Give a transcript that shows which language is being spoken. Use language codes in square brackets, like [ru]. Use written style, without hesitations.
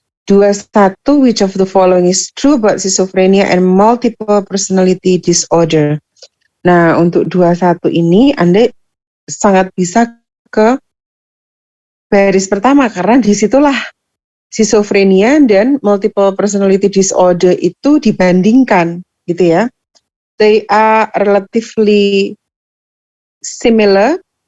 [en] 21, which of the following is true about schizophrenia and multiple personality disorder? [id] Nah, untuk 21 ini Anda sangat bisa ke baris pertama karena disitulah schizophrenia dan multiple personality disorder itu dibandingkan, gitu ya. [en] They are relatively similar.